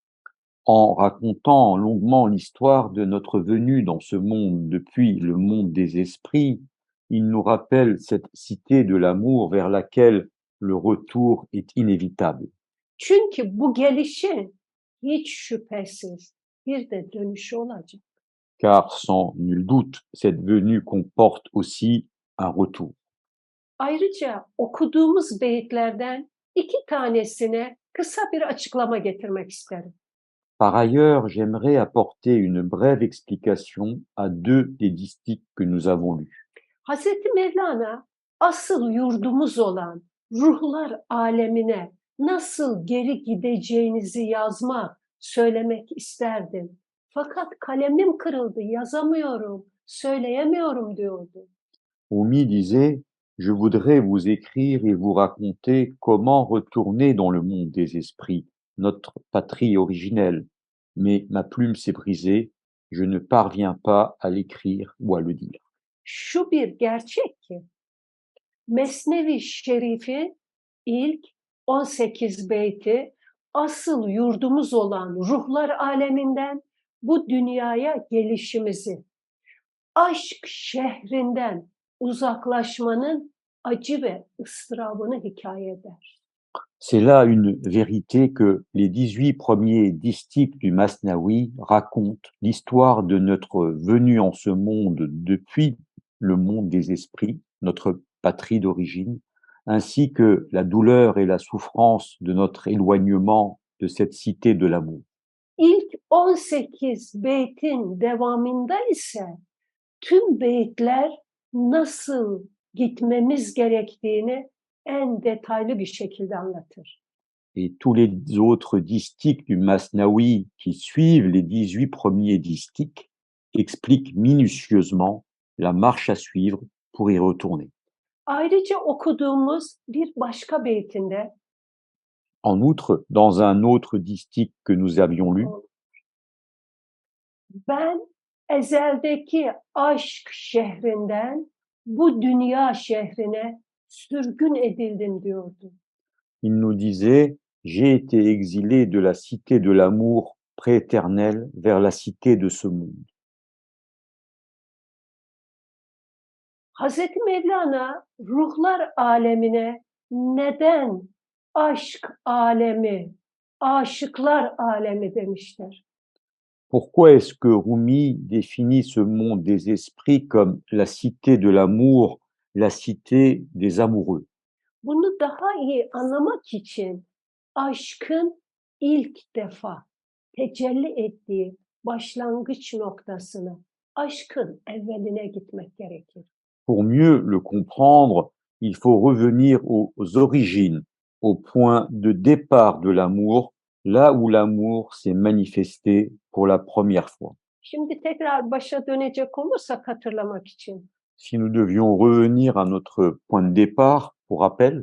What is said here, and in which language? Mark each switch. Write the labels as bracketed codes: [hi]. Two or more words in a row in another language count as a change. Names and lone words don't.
[fr] En racontant longuement l'histoire de notre venue dans ce monde depuis le monde des esprits, il nous rappelle cette cité de l'amour vers laquelle le retour est inévitable. [tr] Çünkü bu gelişin hiç şüphesiz bir de dönüşü olacak. [fr] Car sans nul doute, cette venue comporte aussi un retour. [tr] Ayrıca okuduğumuz beyitlerden 2 tanesine kısa bir açıklama getirmek isterim. [fr] Par ailleurs, j'aimerais apporter une brève explication à deux des distiques que nous avons lus. [tr] Hazreti Mevlana asıl yurdumuz olan ruhlar alemine nasıl geri gideceğinizi yazmak, söylemek isterdim. Fakat kalemim kırıldı, yazamıyorum, söyleyemiyorum diyordu. [fr] Rumi disait, je voudrais vous écrire et vous raconter comment retourner dans le monde des esprits, notre patrie originelle, mais ma plume s'est brisée, je ne parviens pas à l'écrire ou à le dire. [tr] Şu bir gerçek ki Mesnevi Şerif'i ilk 18 beyti asıl yurdumuz olan ruhlar aleminden bu dünyaya gelişimizi, aşk şehrinden uzaklaşmanın acı ve ıstırabını hikaye eder. [fr] C'est là une vérité que les 18 premiers distiques du Masnavi racontent l'histoire de notre venue en ce monde depuis le monde des esprits, notre patrie d'origine, ainsi que la douleur et la souffrance de notre éloignement de cette cité de l'amour. [tr] İlk 18 beytin devamında ise tüm beyitler nasıl gitmemiz gerektiğini en detaylı bir şekilde anlatır. [fr] Et tous les autres distiques du Masnavi qui suivent les 18 premiers distiques expliquent minutieusement la marche à suivre pour y retourner. [tr] Ayrıca okuduğumuz bir başka beytinde [fr] En outre, dans un autre distique que nous avions lu, [tr] ben ezeldeki aşk şehrinden bu dünya şehrine sürgün edildim diyordu. [fr] Il nous disait, j'ai été exilé de la cité de l'amour prééternel vers la cité de ce monde. [tr] Hazreti Mevlana ruhlar alemine neden aşk alemi, aşıklar alemi demiştir? [fr] Pourquoi est-ce que Rumi définit ce monde des esprits comme la cité de l'amour, la cité des amoureux? [tr] Bunu daha iyi anlamak için aşkın ilk defa tecelli ettiği başlangıç noktasına, aşkın evveline gitmek gerekir. [fr] Pour mieux le comprendre, il faut revenir aux origines, au point de départ de l'amour, là où l'amour s'est manifesté pour la première fois. [tr] Şimdi tekrar başa dönecek olursak hatırlamak için. [fr] Si nous devions revenir à notre point de départ, pour rappel,